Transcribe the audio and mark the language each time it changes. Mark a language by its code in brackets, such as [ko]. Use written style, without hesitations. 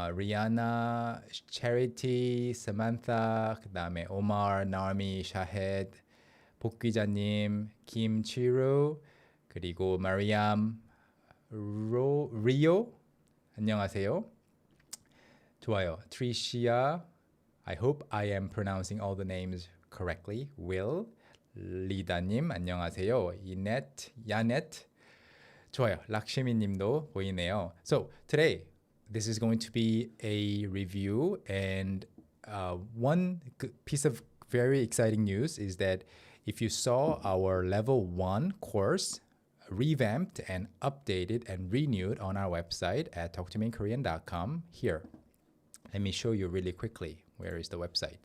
[ko] Rihanna, Charity, Samantha, 그다음에 Omar, Naomi, Shahed, 복귀자님, 김치루, 그리고 Mariam, Rio, 안녕하세요. 좋아요. [en] Tricia, I hope I am pronouncing all the names correctly. [ko] Will, 리다님, 안녕하세요. 이넷, 야넷, 좋아요. 락시미님도 보이네요. [en] So today, this is going to be a review, and one piece of very exciting news is that if you saw our level 1 course revamped and updated and renewed on our website at talktomeinkorean.com, here, let me show you really quickly where is the website.